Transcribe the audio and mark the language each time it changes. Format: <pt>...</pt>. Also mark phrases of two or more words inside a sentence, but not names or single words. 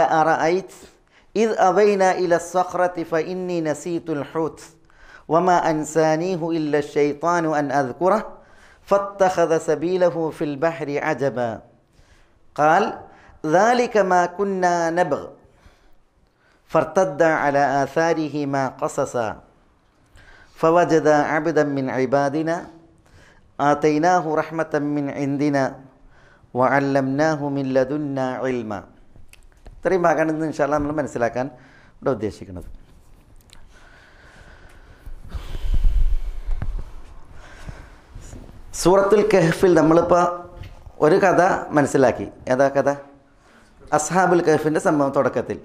<ar>أرأيت إذ أوينا إلى الصخرة فإني نسيت الحوت وما أنسانيه إلا الشيطان أن أذكره فاتخذ سبيله في البحر عجبا قال ذلك ما كنا نبغ فارتدا على آثارهما قصصا فوجدا عبدا من عبادنا آتيناه رحمة من عندنا وعلمناه من لدنا علما.</ar> <ml>ഇത്രയും ഭാഗമാണ് ഇന്ന്</ml> <ar>إن شاء الله</ar> <ml>നമ്മൾ മനസ്സിലാക്കാൻ ഇവിടെ ഉദ്ദേശിക്കുന്നത്. സൂറത്തുൽ കഹ്ഫിൽ നമ്മളിപ്പോൾ ഒരു കഥ മനസ്സിലാക്കി. ഏതാ കഥ? അസ്ഹാബുൽ കഹ്ഫിൻ്റെ സംഭവം തുടക്കത്തിൽ.</ml>